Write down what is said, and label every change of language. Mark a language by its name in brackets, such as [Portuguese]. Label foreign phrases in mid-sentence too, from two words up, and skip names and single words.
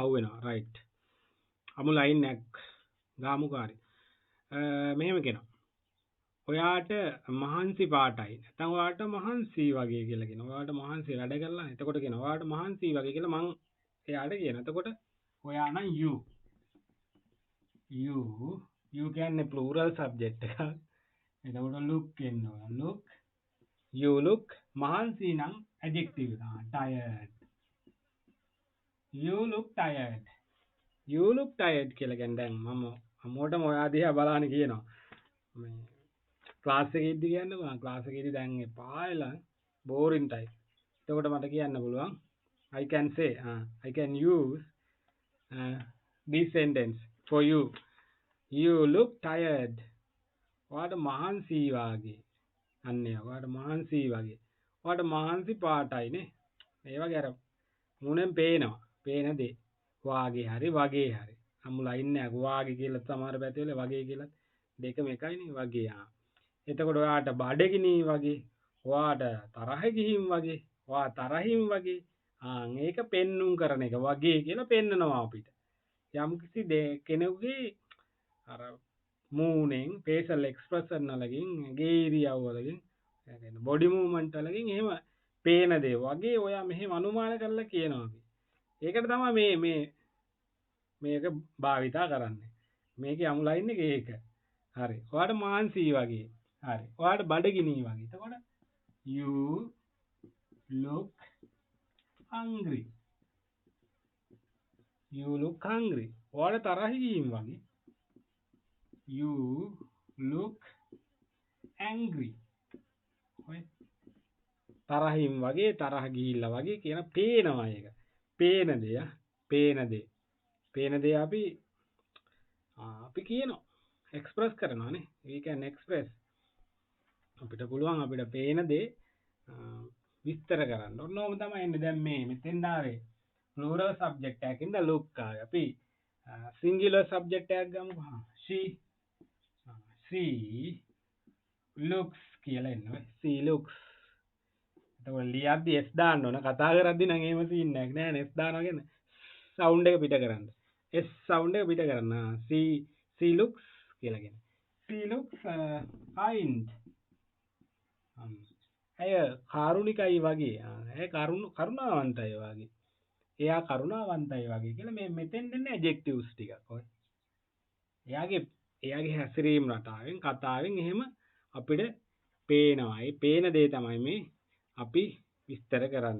[Sinhala] අහුවෙනවා right අමු line එකක් ගාමුකෝ හරි මෙහෙම කියනවා ඔයාට මහන්සි පාටයි නැත්නම් ඔයාට මහන්සි වගේ කියලා කියනවා ඔයාට මහන්සි වැඩ කරලා එතකොට කියනවා ඔයාට මහන්සි වගේ කියලා මං එයාට කියනවා එතකොට ඔයා නම් you කියන්නේ [English] plural subject [Sinhala] එකක් එතකොට look එනවා [English] look you look [Sinhala] මහන්සි නම් [English] adjective tired you look tired [Sinhala] කියලා කියන්නේ දැන් මම අමෝටම ඔයා දිහා බලාන කියනවා මේ ක්ලාස් එකේදී කියන්නකෝ ක්ලාස් එකේදී දැන් එපා වෙලා [English] boring time [Sinhala] එතකොට මට කියන්න පුළුවන් [English] I can say I can use this sentence for you you look tired [Sinhala] ඔයාට මහන්සි වාගේ අන්නේ ඔයාට මහන්සි වගේ ඔයාට මහන්සි පාටයිනේ ඒ වගේ අර මුණෙන් පේනවා පේන දේ වාගේ හරි වගේ හරි අමු ලයින් එකක් වාගේ කියලා සමහර පැතිවල වගේ කියලා දෙකම එකයිනේ වගේ එතකොට ඔයාට බඩගිනි වගේ ඔයාට තරහ ගිහින් වගේ ඔයා තරහින් වගේ ඒක පෙන්눔 කරන එක වගේ කියලා පෙන්නනවා අපිට යම්කිසි කෙනෙකුගේ අර මූණෙන් [English] facial expression [Sinhala] වලකින් ගේ ඉරියව් වලකින් يعني [English] body movement [Sinhala] වලකින් එහෙම පේන දේ වගේ ඔයා මෙහෙම අනුමාන කරලා කියනවා අපි. ඒකට තමයි මේක භාවිතා කරන්නේ. මේකේ අමු ලයින් එක ඒක. හරි. ඔයාට මාන්සි වගේ. හරි. ඔයාට බඩගිනි වගේ. එතකොට [English] you look hungry. you look hungry. [Sinhala] ඔයාට තරහි ගිහින් වගේ. [English] you look angry. [Sinhala] ඔය තරහින් වගේ තරහ ගිහිල්ලා වගේ කියන පේනවා ඒක. පේන දේ අපි කියනවා එක්ස්ප්‍රස් කරනවානේ. [English] we can express [Sinhala] අපිට පුළුවන් අපිට පේන දේ විස්තර කරන්න. ඔන්නෝම තමයි එන්නේ දැන් මේ මෙතෙන් ආවේ [English] plural subject [Sinhala] එකකින්ද look ආවේ. අපි [English] singular subject [Sinhala] එකක් ගමුකෝ. [English] she looks [Sinhala] කියලා එන්නේ. [English] she looks [Sinhala] එතකොට ලියද්දි s දාන්න ඕන කතා කරද්දි නම් එහෙම සීන් එකක් නෑ නේ s දානවා කියන්නේ සවුන්ඩ් එක පිට කරන්න s සවුන්ඩ් එක පිට කරන්න [English] she looks [Sinhala] කියලා කියන්නේ [English] she looks kind [Sinhala] ඇය කාරුණිකයි වගේ ඇය කරුණාවන්තයි වගේ එයා කරුණාවන්තයි වගේ කියලා මේ මෙතෙන් දෙන්නේ ඇඩ්ජෙක්ටිව්ස් ටිකක් ඔය එයාගේ හැසිරීම රටාවෙන් කතාවෙන් එහෙම අපිට පේනවා ඒ පේන දේ තමයි මේ අපි විස්තර කරන්න.